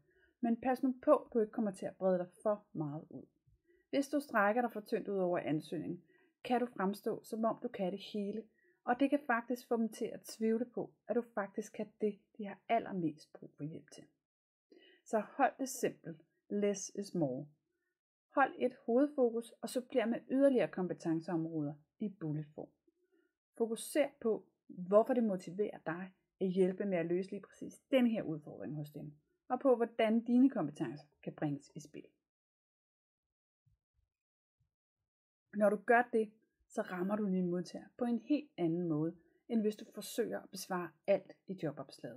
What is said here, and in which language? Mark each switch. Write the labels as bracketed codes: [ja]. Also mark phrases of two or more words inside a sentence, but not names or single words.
[da] Men pas nu på, at du ikke kommer til at brede dig for meget ud. Hvis du strækker dig for tyndt ud over ansøgningen, kan du fremstå, som om du kan det hele, og det kan faktisk få dem til at tvivle på, at du faktisk kan det, de har allermest brug for hjælp til. Så hold det simpelt. [en] Less is more. [da] Hold et hovedfokus og supplér med yderligere kompetenceområder i bulletform. Fokuser på, hvorfor det motiverer dig at hjælpe med at løse lige præcis den her udfordring hos dem, og på hvordan dine kompetencer kan bringes i spil. Når du gør det, så rammer du din modtager på en helt anden måde, end hvis du forsøger at besvare alt i jobopslaget.